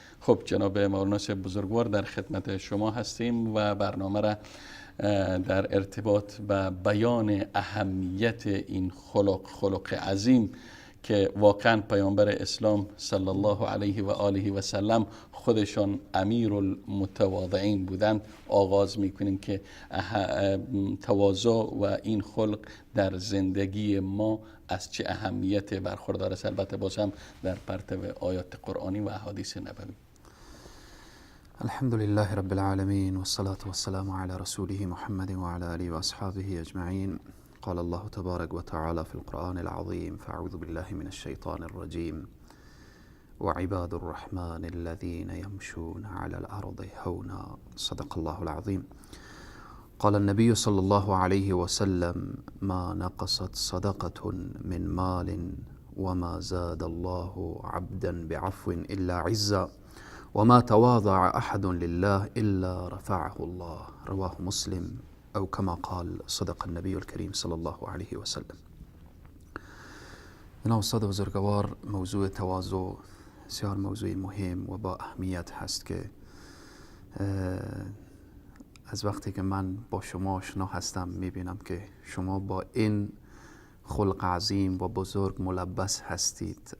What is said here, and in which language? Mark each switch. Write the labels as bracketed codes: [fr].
[fa] خب جناب مولانا بزرگوار در خدمت شما هستیم و برنامه را در ارتباط با بیان اهمیت این خلق عظیم که واقعا پیامبر اسلام صلی الله علیه و آله و سلم خودشان امیر المتواضعین بودند آغاز میکنیم که تواضع و این خلق در زندگی ما از چه اهمیت برخوردار است. البته بازم در پرتو آیات قرآنی و احادیث نبوی. [ar] الحمد لله رب العالمين والصلاة والسلام على رسوله محمد وعلى آله وأصحابه أجمعين. قال الله تبارك وتعالى في القرآن العظيم فأعوذ بالله من الشيطان الرجيم وعباد الرحمن الذين يمشون على الأرض هونا صدق الله العظيم. قال النبي صلى الله عليه وسلم ما نقصت صدقة من مال وما زاد الله عبدا بعفو إلا عزا وما تواضع أحد لله إلا رفعه الله. رواه مسلم او كما قال صدق النبي الكريم صلى الله عليه وسلم. [fa] جناب استاد بزرگوار، موضوع تواضع بسیار موضوع مهم و با اهمیت هست که از وقتی که من با شما آشنا هستم میبینم که شما با این خلق عظیم و بزرگ ملبس هستید.